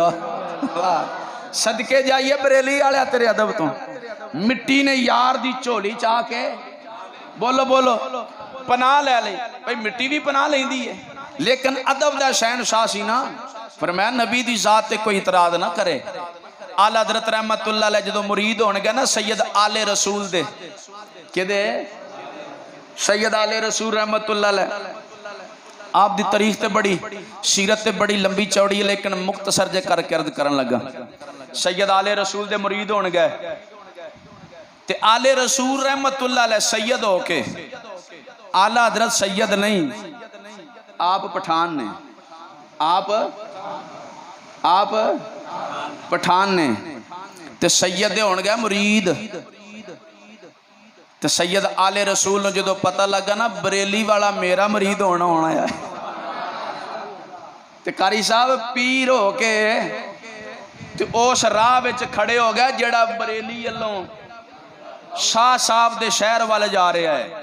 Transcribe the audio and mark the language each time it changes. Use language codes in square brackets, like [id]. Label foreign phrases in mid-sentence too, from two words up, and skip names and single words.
[pa] صدقے جائیے بریلی والے تیرے ادب توں. مٹی نے یار دی جھولی چا کے بولو بولو پناہ لے لئی. بھائی مٹی بھی پناہ لیندی ہے لیکن ادب دا شہنشاہ سی نا. فرمایا نبی دی ذات تے کوئی اعتراض نہ کرے. اعلیٰ حضرت جدوں مرید ہون گئے نا سید آل رسول دے، کدے سید آل رسول दे, किदे सैयद आले रसूल [ar] رحمة الله عليه. [pa] آپ دی تاریخ تے بڑی سیرت تے بڑی لمبی چوڑی ہے لیکن مختصر جے کرکے عرض کرن لگا. سید آل رسول دے مرید ہون گئے تے آل رسول [ar] رحمة الله عليه [pa] سید ہو کے، اعلیٰ حضرت سید نہیں آپ پٹھان نے، آپ پٹھان نے تے سید ہون گئے مرید. تے سید آل رسول نوں جدوں پتا لگا نا بریلی والا میرا مرید ہونا ہے تے قاری صاحب پیر ہو کے تے اس راہ وچ کھڑے ہو گئے جیہڑا بریلی والوں شاہ صاحب دے شہر والے جا رہا ہے.